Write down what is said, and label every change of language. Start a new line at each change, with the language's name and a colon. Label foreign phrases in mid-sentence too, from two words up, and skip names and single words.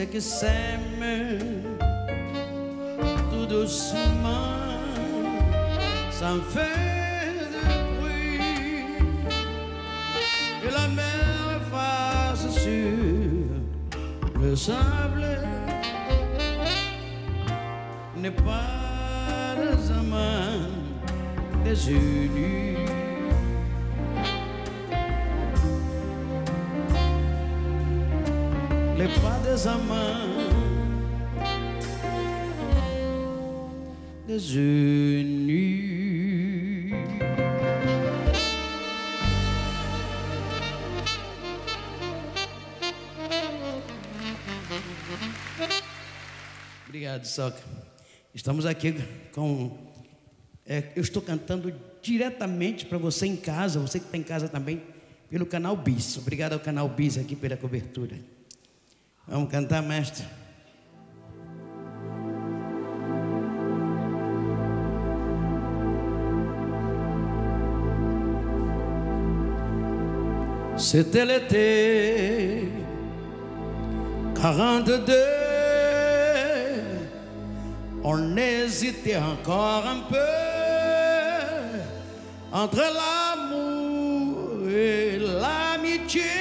French: que s'aime tout doucement, sans faire de bruit, et la mer efface sur le sable n'est pas les amants désunis. Les pas des amants désunis.
Portuguese: Obrigado, Soca. Estamos aqui com... eu estou cantando diretamente para você em casa, você que está em casa também, pelo canal Bis. Obrigado ao canal Bis aqui pela cobertura. Vamos cantar, mestre.
French: C'était l'été 42. On hésitait encore un peu entre l'amour et l'amitié.